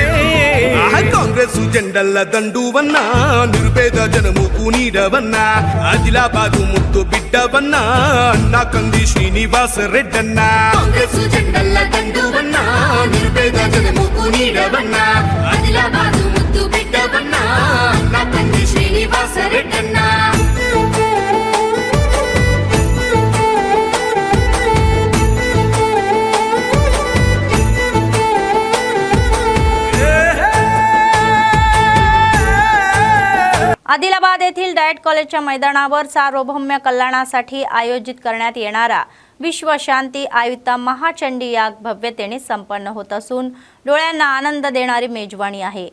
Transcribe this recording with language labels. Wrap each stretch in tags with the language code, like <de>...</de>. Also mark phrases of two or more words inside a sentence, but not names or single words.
<te>కాంగ్రెస్ జెండల్ల దండువన్నా, నిర్భేద జనముకు నీడవన్నా, ఆదిలాబాదు ముద్దు బిడ్డవన్నా, అన్నా కంది శ్రీనివాస రెడ్డన్నా. కాంగ్రెస్ జెండల్ల దండువన్నా, నిర్భేద జనముకు నీడవన్నా, ఆదిలాబాదు ముద్దు బిడ్డవన్నా, అన్నా కంది శ్రీనివాస రెడ్డన్నా.</te> <mr>आदिलाबाद येथील डाएट कॉलेजच्या मैदानावर सार्वभौम्य कल्याणासाठी आयोजित करण्यात येणारा विश्व शांती आयुता महाचंडी याग भव्यतेने संपन्न होत असून डोळ्यांना आनंद देणारी मेजवानी आहे.</mr>